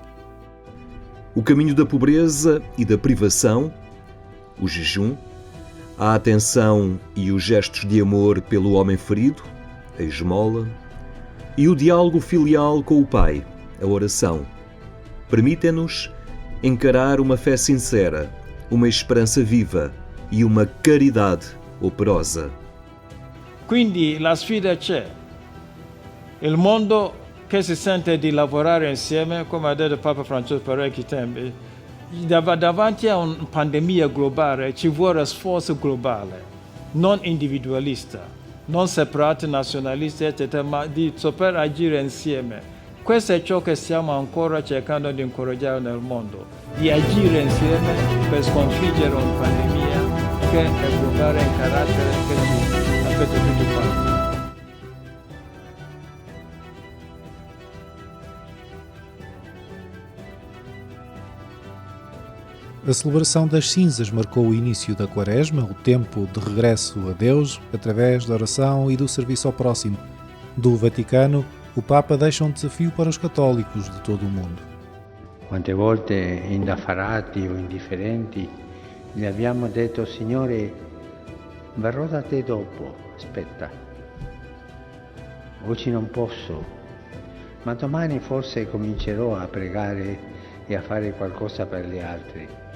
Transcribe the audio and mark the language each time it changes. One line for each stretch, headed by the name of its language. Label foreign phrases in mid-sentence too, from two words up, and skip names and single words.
Portuguese: O caminho da pobreza e da privação, o jejum, a atenção e os gestos de amor pelo homem ferido, a esmola, e o diálogo filial com o Pai, a oração, permitem-nos encarar uma fé sincera, uma esperança viva e uma caridade operosa.
Italian: Quindi la sfida c'è. Il mondo che si sente di lavorare insieme, come ha detto Papa Francesco parecchi tempi, davanti a una pandemia globale ci vuole sforzo globale, non individualista, non separato, nazionalista, eccetera, ma di saper agire insieme. Questo è ciò che stiamo ancora cercando di incoraggiare nel mondo, di agire insieme per sconfiggere una pandemia che è globale in carattere che ci affetta tutti quanti.
Portuguese: A celebração das cinzas marcou o início da Quaresma, o tempo de regresso a Deus, através da oração e do serviço ao próximo. Do Vaticano, o Papa deixa um desafio para os católicos de todo o mundo.
Italian: Quante volte indaffarati o indifferenti gli abbiamo detto: Signore, verrò da te dopo, aspetta. Oggi non posso, ma domani forse comincerò a pregare e a fare qualcosa per gli altri.